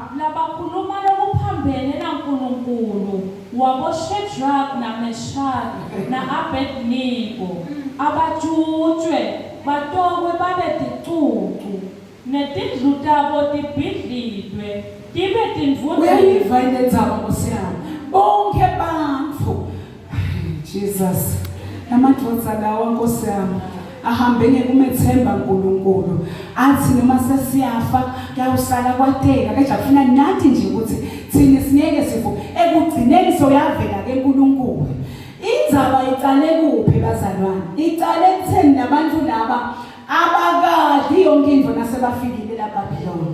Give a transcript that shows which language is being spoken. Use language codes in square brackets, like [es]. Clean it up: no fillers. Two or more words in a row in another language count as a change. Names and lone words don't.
[ss] Labakhuluma lokuphambene naNkulunkulu wabo Shadrach naMeshach na-Abednego abajutshwe batokwe babe ticucu netindlu tabo tibhidlidwe tibe tindvudvu. Uyayiva indzaba Nkosi yami. Bonke bantfu. Jesus. Namadvodza lawa Nkosi yami ahambe ngekumethemba uNkulunkulu. Athi noma sesiyafa kuyawusala kwateka kodwa afuna nathi nje ukuthi thina singeke sifo ekugcineni soyavela ke uNkulunkulu. Indzaba icale kuphi bazalwane? Icale kutheni nabantu laba abakadli yonke into nasebafikile lapha eBhabhiloni.